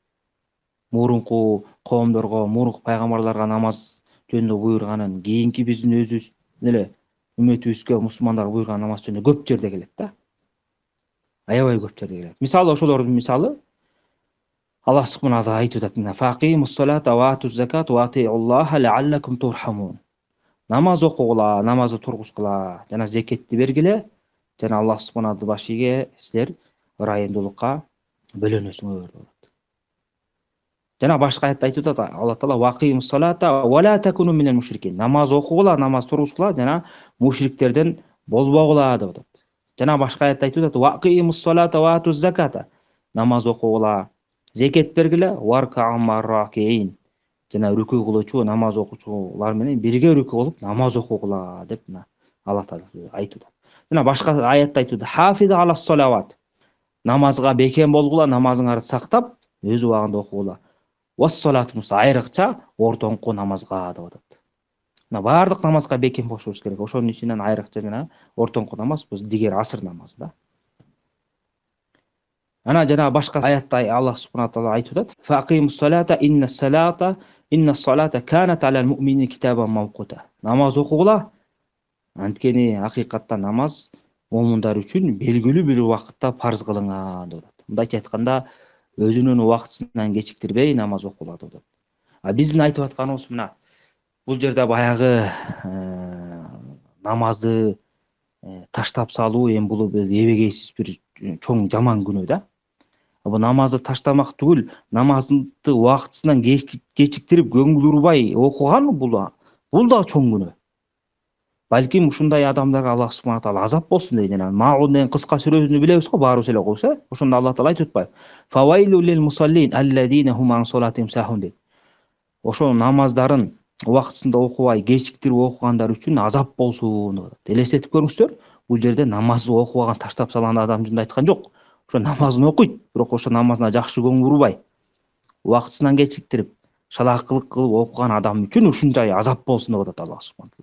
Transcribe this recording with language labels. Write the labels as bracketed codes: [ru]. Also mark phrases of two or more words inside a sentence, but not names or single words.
[ky] Мурунку коомдорго, мурунку пайгамбарларга намаз жөнүндө буйрганын, кийинки биздин өзүбүздүн эле үмметибизге, мусулмандарга буйрган намаз жөнүндө көп жерде келет да. Аябай көп жерде келет. Мисалы ошолордун мисалы [ar] الله سبحانه تعالى [ky] айтып атат: [ar] "فأقيموا الصلاة وآتوا الزكاة وأطيعوا الله لعلكم ترحمون." [ky] Намаз окугула, намазды тургузгула, жана зекетти бергиле, жана [ar] الله سبحانه تعالى [ky] башиге силер ырайымдуулукка бөлөнөсүңөр деп атат. Жана башка аятта айтып атат Аллах таала: [ar] "وأقيموا الصلاة ولا تكونوا من المشركين." [ky] Намаз окугула, намаз тургузгула, жана мушриктерден болбогула деп атат. Жана башка аятта айтып атат: [ar] "وأقيموا الصلاة وآتوا الزكاة." [ky] Намаз окугула, зекет бергиле, [ar] واركعوا مع الراكعين. [ky] Жана рүкүү кылуучу, намаз окуучулар менен бирге рүкүү кылып намаз окугула деп Аллах таала айтып атат. Жана башка аятта айтып атат: [ar] "حافظوا على الصلوات." [ky] Намазга бекем болгула, намазыңарды сактап, өз убагында окугула. [ar] والصلاة الوسطى, [ky] айрыкча ортоңку намазга деп атат. Мына бардык намазга бекем болушубуз керек. Ошонун ичинен айрыкча жана ортоңку намаз бул дигер асыр намазы да. Ана жана башка аятта [ar] الله سبحانه تعالى [ky] айтып атат: [ar] "فأقيموا الصلاة إن الصلاة كانت على المؤمنين كتابا موقوتا." [ky] Намаз окугула, анткени акыйкатта намаз момундар үчүн белгилүү бир убакытта парз кылынган деп атат. Мындайча айтканда, өзүнүн убактысынан кечиктирбей намаз окугула деп атат. А биздин айтып атканыбыз мына бул жерде баягы намазды таштап салуу, эми бул эбегейсиз бир чоң жаман күнөө да. Бул намазды таштамак түгүл, намазды убактысынан кечиктирип көңүл урбай окуган бул да чоң күнөө. Балким ушундай адамдарга [ar] الله سبحانه تعالى [ky] азап болсун дейт. Маун деген кыска сүрөсүнү билебиз го, баарыбыз эле окуйбуз, Ошондо Аллах таала айтып атпайбы? [ar] فويل للمصلين الذين هم عن صلاتهم ساهون дейт. [ky] Ошо намаздарын убактысында окубай, кечиктирип окугандар үчүн азап болсун деп атат. Элестетип көрүңүздөр, бул жерде намазды окубаган, таштап салган адам жөнүндө айткан жок. Ошо намазын окуйт, бирок ошо намазына жакшы көңүл бурбай, убактысынан кечиктирип, шалаакылык кылып окуган адам үчүн ушунчай азап болсун деп атат [ar] الله سبحانه تعالى.